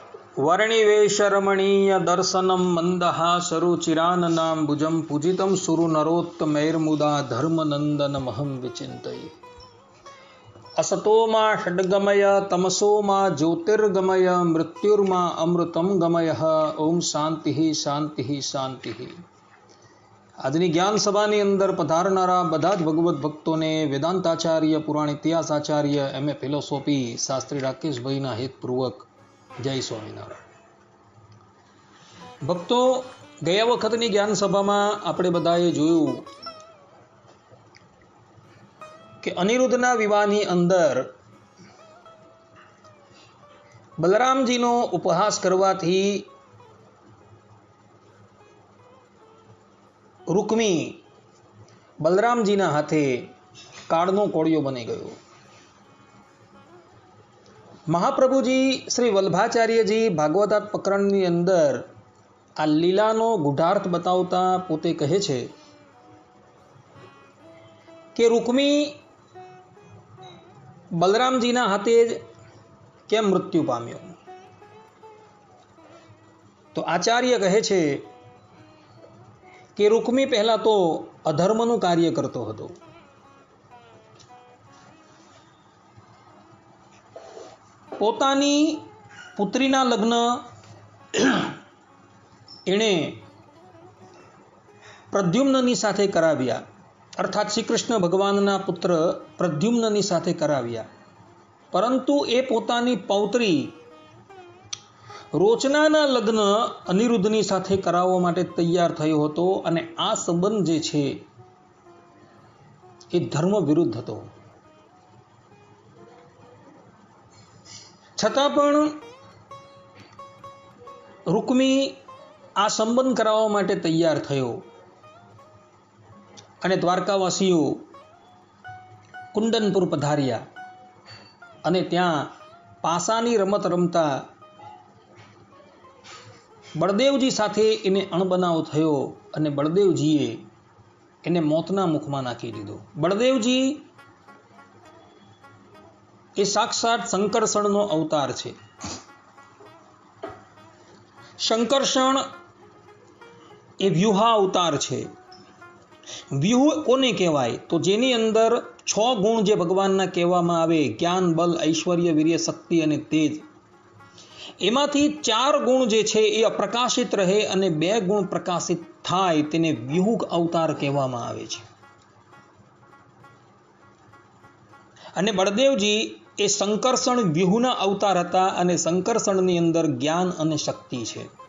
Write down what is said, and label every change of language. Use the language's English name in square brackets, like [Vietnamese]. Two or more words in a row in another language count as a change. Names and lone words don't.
[Sanskrit] वर्णिवेशरमणीय दर्शनम मंदहासरुचिराननाम्बुजं पूजितं सुरनरोत्तमैर्मुदा धर्मनन्दनमहं विचिन्तये। असतो मा षड्गमय तमसो मा ज्योतिर्गमय मृत्युर्मा अमृतं गमयः। ओम शांति शांति शांति। [Gujarati] આજની જ્ઞાન સભાની અંદર પધારનારા બધા જ ભગવત ભક્તોને વેદાંતાચાર્ય પુરાણ ઇતિહાસાચાર્ય એમએ ફિલોસોફી શાસ્ત્રી રાકેશભાઈના હેતપૂર્વક જય સ્વામિનારાયણ। ભક્તો, ગયા વખતની જ્ઞાન સભામાં આપણે બધાએ જોયું કે અનિરુદ્ધના વિવાહની અંદર બલરામજીનો ઉપહાસ કરવાથી રુક્મી બલરામજીના હાથે કાળનો કોળિયો બની ગયો। મહાપ્રભુજી શ્રી વલ્લભાચાર્યજી ભાગવતાત પ્રકરણની અંદર આ લીલાનો ગૂઢાર્થ બતાવતા પોતે કહે છે કે રુક્મી બલરામજીના હાથે કેમ મૃત્યુ પામ્યો। તો આચાર્ય કહે છે કે રુક્મી પહેલા તો અધર્મનું કાર્ય કરતો હતો। પોતાની પુત્રીના લગ્ન એણે પ્રદ્યુમ્નની સાથે કરાવ્યા, અર્થાત શ્રી કૃષ્ણ ભગવાનના પુત્ર પ્રદ્યુમ્નની સાથે કરાવ્યા, પરંતુ એ પોતાની પૌત્રી રોચનાના લગ્ન અનિરુદ્ધની સાથે કરાવવા માટે તૈયાર થયો હતો અને આ સંબંધ જે છે એ ધર્મ વિરુદ્ધ હતો। છતાં પણ રુક્મી આ સંબંધ કરાવવા માટે તૈયાર થયો અને દ્વારકાવાસીઓ કુંડનપુર પધાર્યા અને ત્યાં પાસાની રમત રમતા બલદેવજી સાથે એને અણબનાવ થયો અને બલદેવજીએ એને મોતના મુખમાં નાખી દીધો। બલદેવજી એ સાક્ષાત સંકર્ષણનો અવતાર છે। સંકર્ષણ એ વ્યૂહ અવતાર છે। વ્યૂહ કોને કહેવાય તો જેની અંદર 6 ગુણ જે ભગવાનના કહેવામાં આવે, જ્ઞાન, બળ, ઐશ્વર્ય, વીર્ય, શક્તિ અને તેજ, એમાંથી 4 ગુણ જે છે એ અપ્રકાશિત રહે અને 2 ગુણ પ્રકાશિત થાય તેને વ્યૂહ અવતાર કહેવામાં આવે છે। અને બલદેવજી એ સંકર્ષણ વ્યૂહના અવતાર હતા અને સંકર્ષણની અંદર જ્ઞાન અને શક્તિ છે।